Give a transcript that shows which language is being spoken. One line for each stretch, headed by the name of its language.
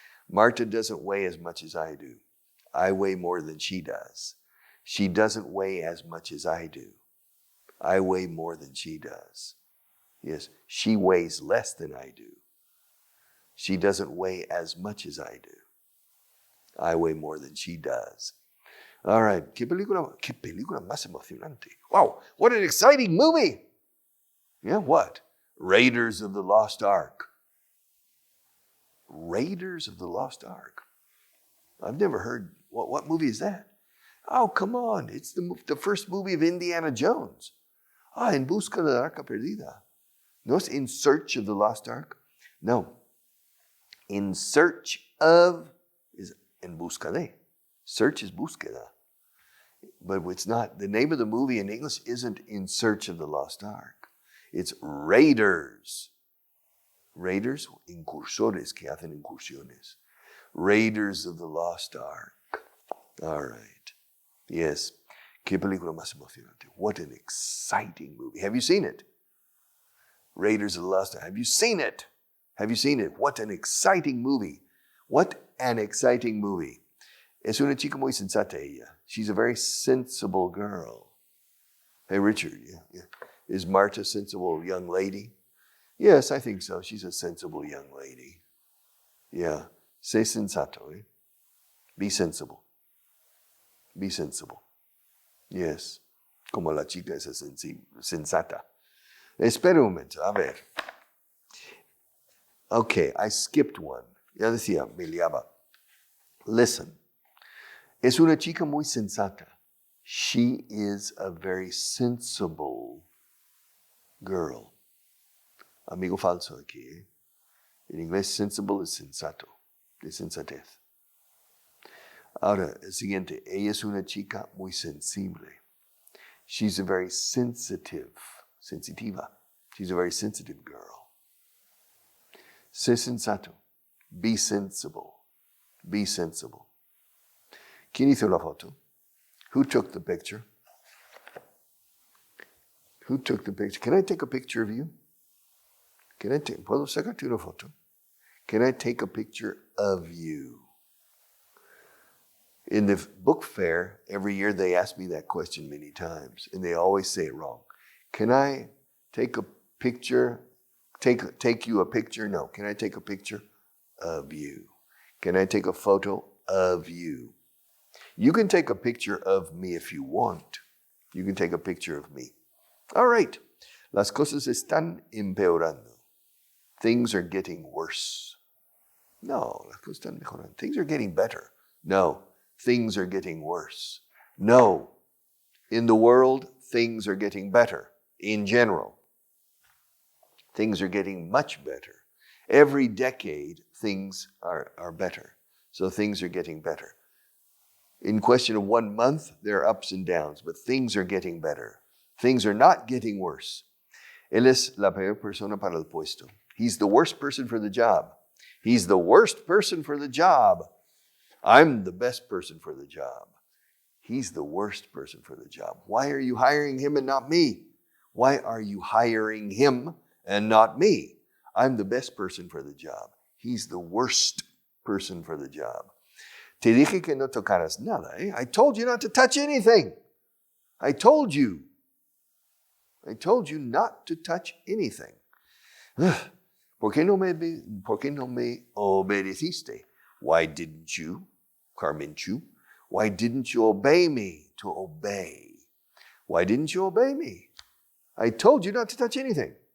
English: Marta doesn't weigh as much as I do. I weigh more than she does. She doesn't weigh as much as I do. I weigh more than she does. Yes, she weighs less than I do. She doesn't weigh as much as I do. I weigh more than she does. All right,
Spanish: qué película más emocionante.
English: Wow, what an exciting movie. Yeah, what? Raiders of the Lost Ark. Raiders of the Lost Ark. I've never heard, what movie is that? Oh, come on, it's the first movie of Indiana Jones.
Spanish: En busca de la arca perdida. No es
English: In Search of the Lost Ark. No. In Search of is
Spanish: En busca de.
English: Search is búsqueda. But it's not, the name of the movie in English isn't In Search of the Lost Ark.
Spanish: It's Raiders. Raiders, incursores que hacen incursiones.
English: Raiders of the Lost Ark. All right. Yes.
Spanish: Qué película más emocionante.
English: What an exciting movie. Have you seen it? Raiders of the Lost Ark. Have you seen it? Have you seen it? What an exciting movie. What an exciting movie.
Spanish: Es una chica muy sensata ella.
English: She's a very sensible girl. Hey, Richard, yeah. Is Marta a sensible young lady? Yes, I think so. She's a sensible young lady. Yeah.
Spanish: Sé sensato, eh?
English: Be sensible. Be sensible. Yes.
Spanish: Como la chica esa sensata. Espera un momento, a ver.
English: Okay, I skipped one.
Spanish: Ya decía, me liaba.
English: Listen.
Spanish: Es una chica muy sensata.
English: She is a very sensible girl.
Spanish: Amigo falso aquí, ¿eh? En inglés, sensible es sensato, de sensatez. Ahora, el siguiente. Ella es una chica muy sensible.
English: She's a very sensitiva. She's a very sensitive girl.
Spanish: Sé sensato.
English: Be sensible. Be sensible.
Spanish: ¿Quién hizo la foto?
English: Who took the picture? Who took the picture? Can I take a picture of you?
Spanish: ¿Puedo sacarte una foto?
English: Can I take a picture of you? In the book fair, every year they ask me that question many times, and they always say it wrong. Can I take a picture? Take you a picture? No. Can I take a picture of you? Can I take a photo of you? You can take a picture of me if you want. You can take a picture of me. All right.
Spanish: Las cosas están empeorando.
English: Things are getting worse.
Spanish: No, las cosas están mejorando.
English: Things are getting better. No, things are getting worse. No, in the world, things are getting better in general. Things are getting much better. Every decade, things are better. So things are getting better. In question of 1 month, there are ups and downs, but things are getting better. Things are not getting worse.
Spanish: Él es la peor persona para el puesto.
English: He's the worst person for the job. He's the worst person for the job. I'm the best person for the job. He's the worst person for the job. Why are you hiring him and not me? Why are you hiring him and not me? I'm the best person for the job. He's the worst person for the job.
Spanish: Te dije que no tocaras nada, eh?
English: I told you not to touch anything. I told you not to touch anything.
Spanish: ¿Por qué no me obedeciste?
English: Why didn't you, Carmenchu? Why didn't you obey me? To obey. Why didn't you obey me? I told you not to touch anything.